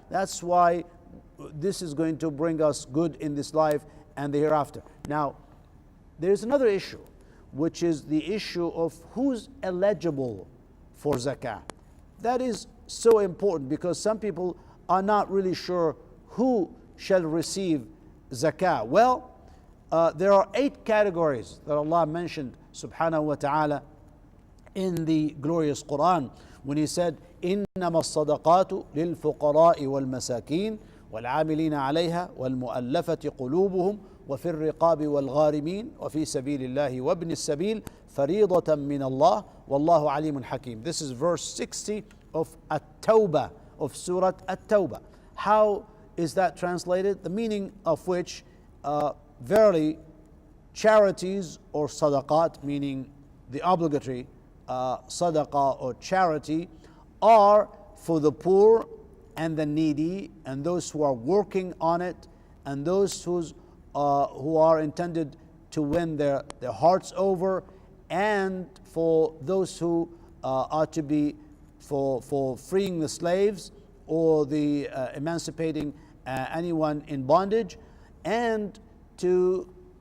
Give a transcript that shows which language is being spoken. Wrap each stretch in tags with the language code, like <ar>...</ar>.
<en>That's why this is going to bring us good in this life and the hereafter. Now, there's another issue, which is the issue of who's eligible for zakah. That is so important, because some people are not really sure who shall receive zakah. Well, there are 8 categories that Allah mentioned subhanahu wa ta'ala in the glorious Quran, when He said,</en> <ar>إِنَّمَا الصَّدَقَاتُ لِلْفُقَرَاءِ وَالْمَسَاكِينِ وَالْعَامِلِينَ عَلَيْهَا وَالْمُؤَلَّفَةِ قُلُوبُهُمْ وفي الرقاب والغارمين وفي سبيل الله وابن السبيل فريضة من الله والله عليم حكيم.</ar> <en>This is verse 60 of At-Tawbah, of Surah At-Tawbah. How is that translated? The meaning of which, verily, charities or sadaqat, meaning the obligatory sadaqah or charity, are for the poor and the needy and those who are working on it and those who are intended to win their hearts over, and for those who are to be for freeing the slaves or the emancipating anyone in bondage, and to</en>